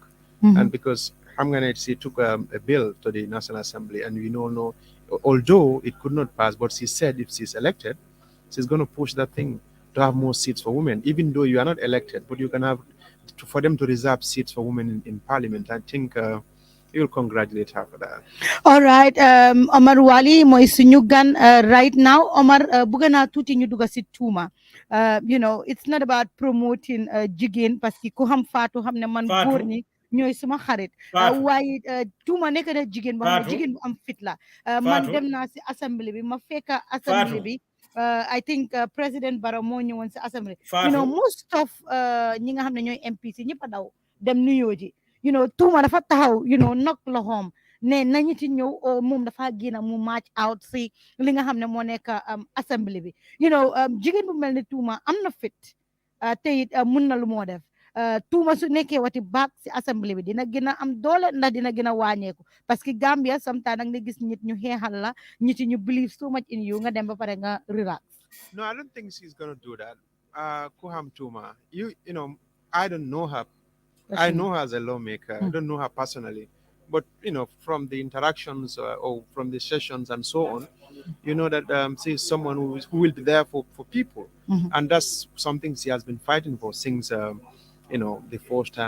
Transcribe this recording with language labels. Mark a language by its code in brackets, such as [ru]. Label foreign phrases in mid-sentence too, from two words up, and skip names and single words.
[en] And because she took a bill to the National Assembly, and we all know, although it could not pass, but she said if she's elected, she's going to push that thing to have more seats for women, even though you are not elected, but you can have for them to reserve seats for women in Parliament. I think you'll congratulate her for that. All right, [wo] Omar Wali mooy suñu gan [en] right now. [wo] Omar bëgg naa tuuti ñu dugg si Tuma. [en] It's not about promoting [wo] jigéen, [fr] parce que [wo] ku xam Fatou xam ne man góor ñi ñooy suma xarit. Waaye Tuma nekk na jigéen boo xam ne jigéen bu am fit la. Man dem naa si assemblée bi ma fekk assemblée bi. [en] I think [wo] President Barrow moo ñëwoon si assemblée. [en] Most of [wo] ñi nga xam ne ñooy MPC ñëpp a daw dem nuyoo ji. Tuma dafa taxaw nok loxoom ne nañu ci ñëw moom dafa génn mu [en] match out [wo] si li nga xam ne moo nekk assemblée bi jigéen bu mel ni Tuma am na fit te it mun na lu moo def Tuma su nekkee wati baak si assemblée bi dina gën a am doole ndax dina gën a wàññeeku, [fr] parce que [wo] Gambia sometimes nag nga gis nit ñu xeexal la nit ñu [en] believe so much in you [wo] nga dem ba pare nga relax. [en] No, I don't think she's gonna do that. Kuham Tuma, I don't know her. I know her as a lawmaker. I don't know her personally, but from the interactions or from the sessions and so on, that she's someone who will be there for people, and that's something she has been fighting for since the first time.